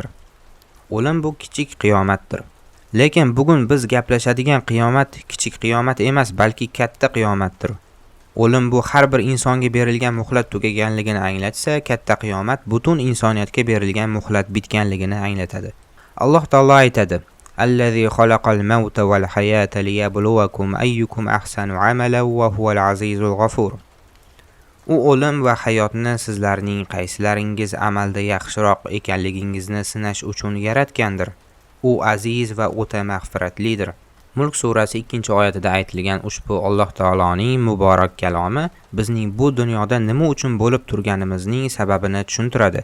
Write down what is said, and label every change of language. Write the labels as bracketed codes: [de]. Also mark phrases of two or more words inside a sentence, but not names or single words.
[uz] O'lim bu kichik qiyomatdir. Lekin bugun biz gaplashadigan qiyomat kichik qiyomat emas, balki katta qiyomatdir. O'lim bu har bir insonga berilgan muhlat tugaganligini anglatsa, katta qiyomat butun insoniyatga berilgan muhlat bitganligini anglatadi. Alloh taolo aytadi: [ar] "الذي خلق الموت والحياة ليبلوكم أيكم أحسن عملا وهو العزيز الغفور." [uz] U o'lim va hayotni sizlarning qaysilaringiz amalda yaxshiroq ekanligingizni sinash uchun yaratgandir. U aziz va o'ta mag'firatlidir. Mulk surasi 2-oyatida aytilgan ushbu Alloh taoloning muborak kalomi bizning bu dunyoda nima uchun bo'lib turganimizning sababini tushuntiradi.